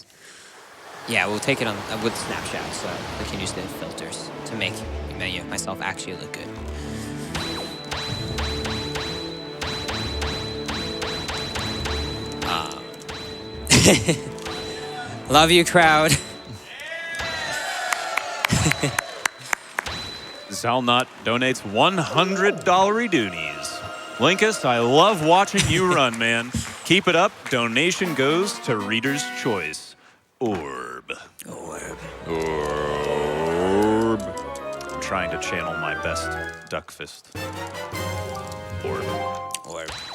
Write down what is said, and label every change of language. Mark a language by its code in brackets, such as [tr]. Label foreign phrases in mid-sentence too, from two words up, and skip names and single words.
[en] Yeah, we'll take it on with Snapchat, so we can use the filters to make myself actually look good. Love you, crowd. Zalnut donates $100 doonies. Linkus, I love watching you run, man. Keep it up. Donation goes to Reader's Choice. Orb. Orb. Orb. I'm trying to channel my best duck fist. Orb. Orb.